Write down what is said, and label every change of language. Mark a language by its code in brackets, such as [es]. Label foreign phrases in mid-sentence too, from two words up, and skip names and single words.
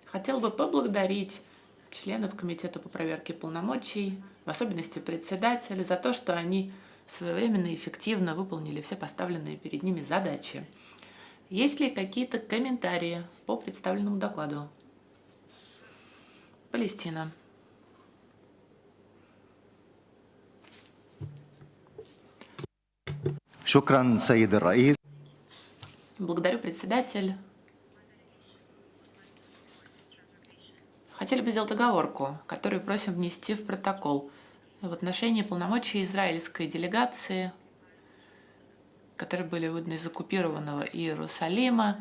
[ru] Хотел бы поблагодарить членов Комитета по проверке полномочий, в особенности председателя, за то, что они своевременно и эффективно выполнили все поставленные перед ними задачи. Есть ли какие-то комментарии по представленному докладу? Палестина. [ar] شكرا سيد الرئيس. [ru] Благодарю, председатель. Хотели бы сделать оговорку, которую просим внести в протокол в отношении полномочий израильской делегации, которые были выданы из оккупированного Иерусалима.